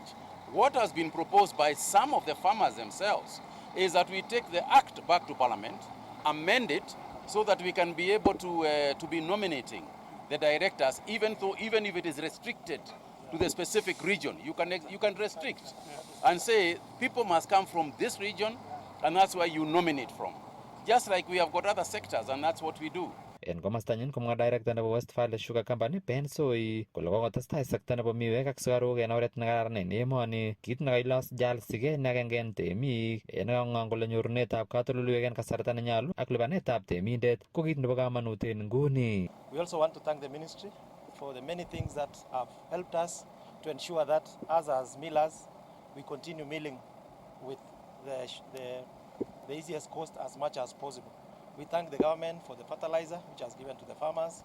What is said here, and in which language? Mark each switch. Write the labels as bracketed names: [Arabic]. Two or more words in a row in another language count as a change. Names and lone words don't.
[English] What has been proposed by some of the farmers themselves is that we take the act back to Parliament, amend it, so that we can be able to be nominating the directors, even if it is restricted to the specific region. You can restrict and say people must come from this region, and that's where you nominate from. Just like we have got other sectors, and that's what we do. [Kipsigis] En komostanyin komwa director nebo West Valley Sugar Company Ben Soi kole kokotestai sekta nebo miwek ak sukaruk en oret nekararan en emoni, kit nekailos Charles Sige ne agenge en temik nekang'ong kole nyorunetab katoltoleiwek en kasarta nenyolu ak lipanetab temindet ko kit nebo kamanut en nguni. [English] We also want to thank the ministry for the many things that have helped us to ensure that us as millers we continue milling with the easiest cost as much as possible. We thank the government for the fertilizer which has given to the farmers.